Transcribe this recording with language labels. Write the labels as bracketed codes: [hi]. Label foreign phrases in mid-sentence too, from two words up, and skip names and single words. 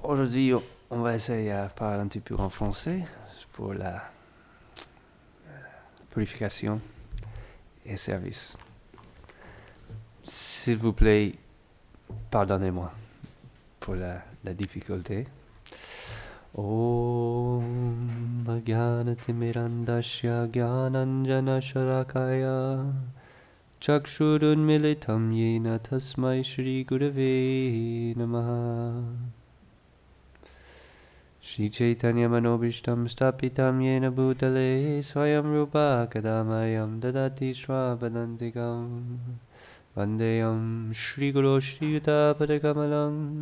[fr] Aujourd'hui, on va essayer de parler un petit peu en français pour la purification et service. S'il vous plaît, pardonnez-moi pour la difficulté. [sa] ॐ ज्ञानतिमिरान्धस्य ज्ञानाञ्जन शरकाय चक्षुरुन्मीलितम् येन तस्मै श्री गुरवे नमः श्री चैतन्य मनोबिष्टम् स्थापितम् येन भूतले स्वयम् रूप कदामयम् ददाति श्रवणान्तिकम् वन्देयम् श्री गुरु श्री युत पदकमलम्